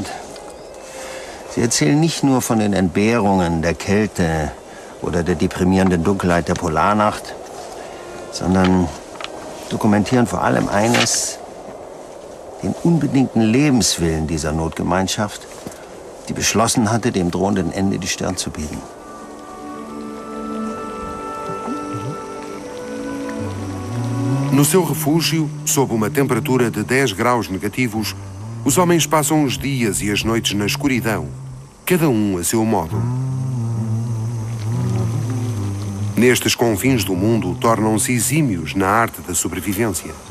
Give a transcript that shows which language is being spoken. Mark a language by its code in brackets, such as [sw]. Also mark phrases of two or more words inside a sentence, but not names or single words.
[de] Sie erzählen nicht nur von den Entbehrungen, der Kälte oder der deprimierenden Dunkelheit der Polarnacht, sondern dokumentieren vor allem eines: den unbedingten Lebenswillen dieser Notgemeinschaft, die beschlossen hatte, dem drohenden Ende die Stirn zu bieten. [pt] No seu refúgio, sob uma temperatura de 10 graus negativos, Os homens passam os dias e as noites na escuridão, cada um a seu modo. Nestes confins do mundo, tornam-se exímios na arte da sobrevivência.